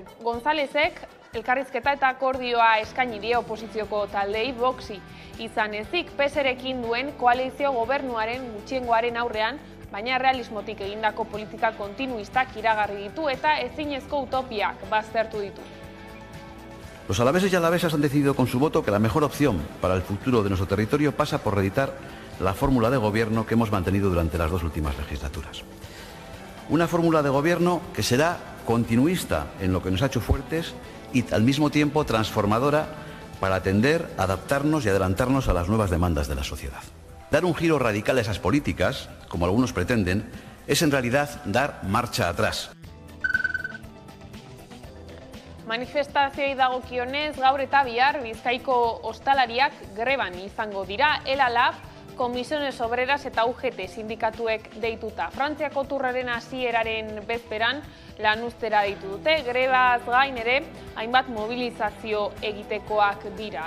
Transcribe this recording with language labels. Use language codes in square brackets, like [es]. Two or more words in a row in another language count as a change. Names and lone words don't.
[eu] Gonzálezek elkarrizketa eta akordioa eskaini die oposizioko taldei Voxi izan ezik PSrekin duen koalizio gobernuaren gutxiengoaren aurrean, baina realismotik egindako politika kontinuistak iragarri ditu eta ezinezko utopiak baztertu ditu. [es] Los alaveses y alavesas han decidido con su voto que la mejor opción para el futuro de nuestro territorio pasa por reeditar la fórmula de gobierno que hemos mantenido durante las dos últimas legislaturas. Una fórmula de gobierno que será continuista en lo que nos ha hecho fuertes y al mismo tiempo transformadora para atender, adaptarnos y adelantarnos a las nuevas demandas de la sociedad. Dar un giro radical a esas políticas, como algunos pretenden, es en realidad dar marcha atrás. [eu] Manifestazioei dagokionez, gaur eta bihar Bizkaiko ostalariak greban izango dira, ELA-LAB, Comisiones Obreras eta UGT sindikatuek deituta. Frantziako turraren hasieraren bezperan lanuztera deitu dute, grebaz gain ere hainbat mobilizazio egitekoak dira.